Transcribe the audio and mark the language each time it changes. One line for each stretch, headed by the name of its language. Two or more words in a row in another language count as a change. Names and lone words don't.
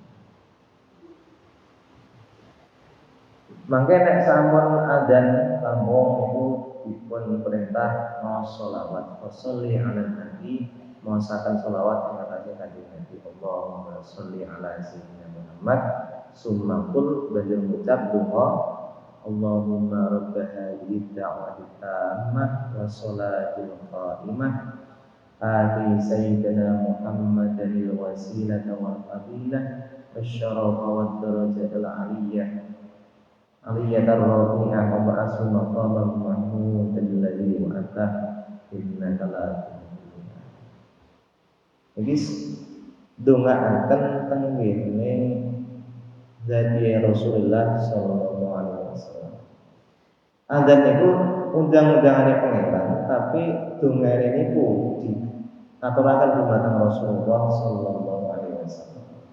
Javanese: Mangke nek sampun adzan lambung niku dipun perintah maos sholawat.
Arabic: صل على النبي,
Javanese: maosaken sholawat ing atase kanjeng Nabi.
Arabic: اللهم صل على سيدنا محمد. ثم قل
Javanese: banjur ngucap donga
Arabic: اللهم رب هذه الدعوة التامة والصلاة القائمة آت سيدنا محمدا الوسيلة والفضيلة والشرف والدرجة العالية العالية الرفيعة وابعثه مقاما محمودا الذي وعدته إنك لا تخلف.
Javanese: Iki ndongaaken teng ngene zati Rasulullah
Arabic: صلى الله عليه وسلم.
Javanese: Adzan niku undang-undangane pangeran, tapi dongane niku diaturaken dumateng Rasulullah
Arabic: صلى الله عليه وسلم.